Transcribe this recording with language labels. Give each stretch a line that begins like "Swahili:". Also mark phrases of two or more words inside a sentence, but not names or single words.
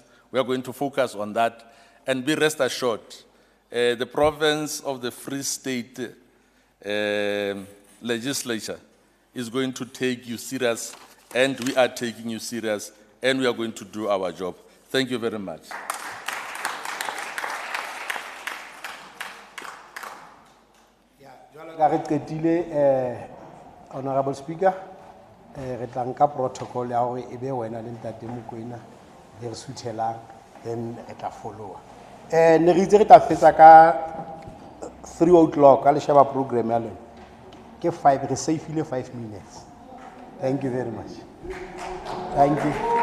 English: We are going to focus on that and be rest assured, the province of the Free State legislature is going to take you serious, and we are taking you serious, and we are going to do our job. Thank you very much. Honorable Speaker,
Southern Sotho: re tla nka protocol ya hore ebe wena le ntate Mokoena le re suthelang, then re tla followa. Ne re itse re tla fetsa ka 3 o'clock ka le sheba program ya lona. Ke 5 re safele
English: 5 minutes. Thank you very much. Thank you.